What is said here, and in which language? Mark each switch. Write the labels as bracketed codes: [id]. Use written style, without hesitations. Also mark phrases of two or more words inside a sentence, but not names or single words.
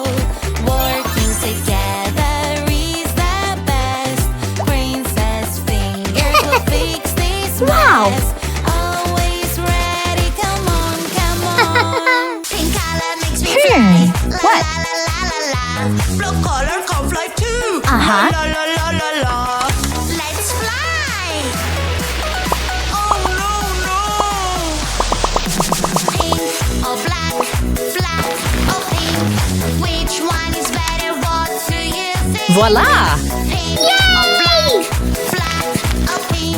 [en] Working together is the best. Princess fingers will fix this Wow. mess. Always ready. Come on, come on. Pink color makes me fly. What? La la la la la. Blue color can fly too. Uh-huh. La la la la la. Let's fly. Oh no no. Pink or black, black or pink. Which one is better? What do you think? Voila. Pink or black, black or pink.